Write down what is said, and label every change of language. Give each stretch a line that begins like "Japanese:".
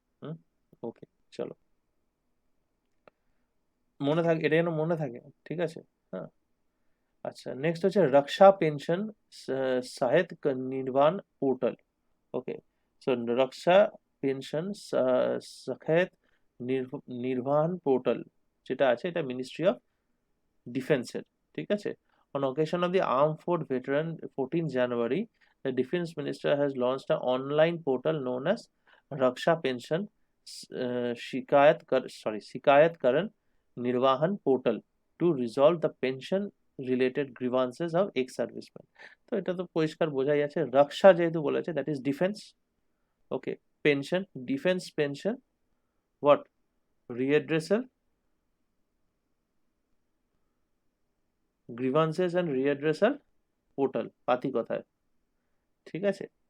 Bangla: হুম, ওকে, চলো, মনে থাকে, এটা যেন মনে থাকে। ঠিক আছে, হ্যাঁ। আচ্ছা, নেক্সট হচ্ছে রক্ষা পেনশন সাহেত নির্বাণ পোর্টাল। ওকে, সো রক্ষা পেনশন সাহেত নির্বাণ পোর্টাল যেটা আছে, এটা মিনিস্ট্রি অফ ডিফেন্সের। ঠিক আছে,
English: on occasion of the Armed Force Veteran 14 January, the Defense Minister has launched an online portal known as Raksha Pension Shikayat Karan Nirvahan Portal to resolve the pension related grievances of ex serviceman.
Bangla: তো এটা তো পরিষ্কার বোঝাই যাচ্ছে, রক্ষা যেহেতু বলেছে
English: That is defence. Okay, pension, defence pension, what, redressal, grievances and redressal portal,
Bangla: পাতি কথায়, ঠিক আছে।